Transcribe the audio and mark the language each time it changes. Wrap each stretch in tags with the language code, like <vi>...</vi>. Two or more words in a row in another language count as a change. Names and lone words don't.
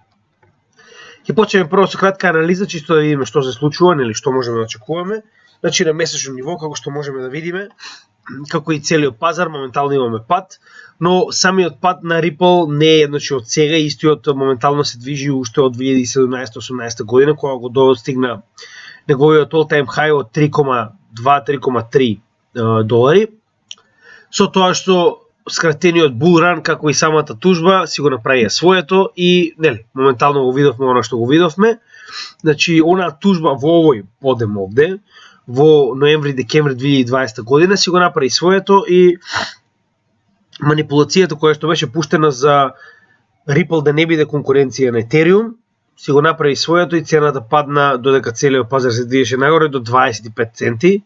<mk>Ќе почнеме прво со кратка анализа, чисто да видиме што се случува, нели што можеме да очекуваме. Значи на месечно ниво, како што можеме да видиме, како и целиот пазар, моментално имаме пад, но самиот пад на Ripple не е од сега, истиот моментално се движи уште од 2017-18 година, кога го достигна неговиот</mk> <en>all-time high</en> <mk>од 3,2-3,3 долари. Со тоа што скратениот</mk> <en>bull run,</en> <mk>како и самата тужба, си го направија своето и нели, моментално го видовме она што го видовме. Значи, она тужба во овој подем овде, во ноември-декември 2020 година си го направи своето и манипулацијата која што беше пуштена за Ripple да не биде конкуренција на Ethereum, си го направи своето и цената падна додека целиот пазар се движеше нагоре до 25 центи.</mk>